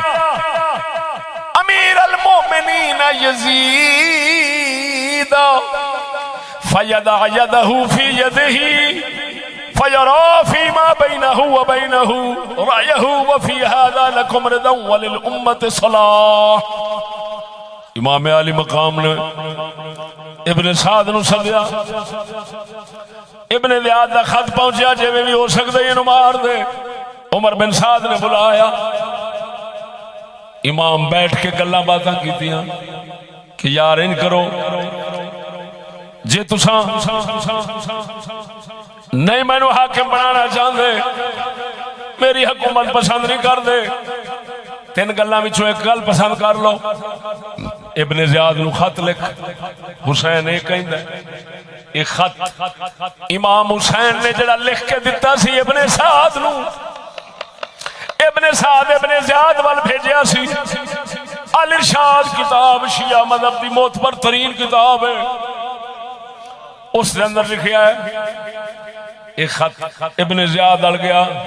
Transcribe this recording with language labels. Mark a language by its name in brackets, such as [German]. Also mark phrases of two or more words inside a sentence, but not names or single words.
[Arabic] أمير المؤمنين يزيد فيضع يده في يده فيرى فيما بينه وبينه رأيه، وفي هذا لكم رضا وللأمة صلاح۔ [Punjabi] امام علی مقام نے ابن سعد نو سدیا، ابن زیاد دا خط پہنچیا جے میں بھی ہو سکتا ہے انہوں مار دے۔ عمر بن سعد نے بلایا، امام بیٹھ کے گلاں باتاں کیتیاں کہ یار ان کرو جے تساں نہیں میں نو حاکم بنانا چاہتے، میری حکومت پسند نہیں کر دے، تین گلاں وچوں ایک گل پسند کر لو۔ ابن زیاد نو خط لکھ، حسین ایک کہندا ایک خط امام حسین نے جڑا لکھ کے دتا سی ابن سعد نو، ابن سعد ابن زیاد وال بھیجیا سی۔ الارشاد کتاب شیعہ مذہب دی معتبر ترین کتاب ہے، اس دے اندر لکھیا ہے ایک خط ابن زیاد ڈل گیا۔